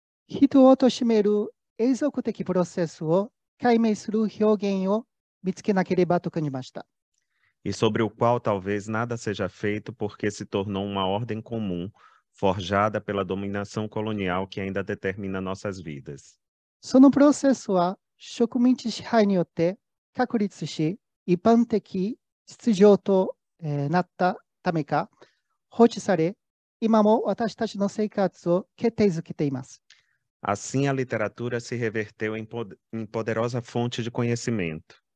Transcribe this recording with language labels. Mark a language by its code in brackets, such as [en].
[ja] 人を貶める永続的プロセスを解明する表現を見つけなければと感じました。 [pt] E sobre o qual talvez nada seja feito porque se tornou uma ordem comum, forjada pela dominação colonial que ainda determina nossas vidas. [ja] そのプロセスは植民地支配によって確立し、一般的秩序となったためか、放置され、今も私たちの生活を決定づけています。 [pt] Assim, a literatura se reverteu em poderosa fonte de conhecimento.